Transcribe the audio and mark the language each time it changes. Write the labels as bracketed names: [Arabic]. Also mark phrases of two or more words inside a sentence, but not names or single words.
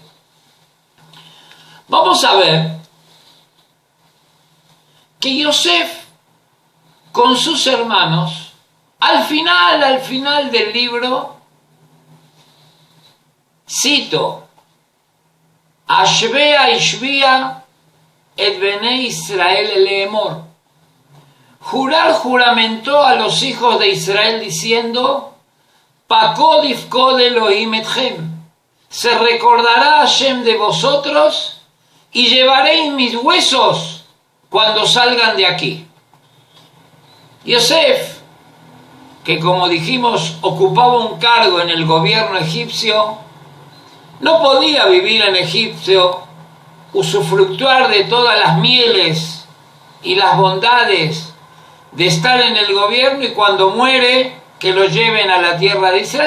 [Spanish] Vamos a ver que Yosef con sus hermanos, al final del libro, cito: [Hebrew] השבע השביע את בני ישראל לאמר. [Spanish] Juramentó a los hijos de Israel diciendo: [Hebrew] פקד יפקד אלהים אתכם. [Spanish] Se recordará Hashem de vosotros y llevaréis mis huesos cuando salgan de aquí. Yosef, que como dijimos ocupaba un cargo en el gobierno egipcio, no podía vivir en Egipto, usufructuar de todas las mieles y las bondades de estar en el gobierno, y cuando muere que lo lleven a la tierra de Israel.